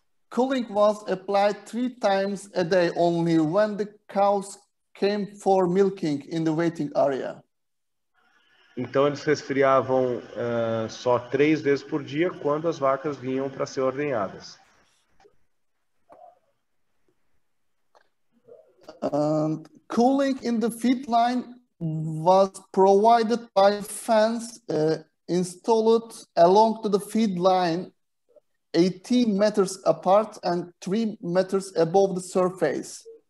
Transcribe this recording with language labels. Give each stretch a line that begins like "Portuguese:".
English: Cooling was applied 3 times a day only when the cows came for milking in the waiting area.
Portuguese: Então, eles resfriavam só 3 vezes por dia quando as vacas vinham para ser ordenhadas.
English: Cooling in the feed line was provided by fans installed along to the feed line 18 meters apart and 3 meters above the surface.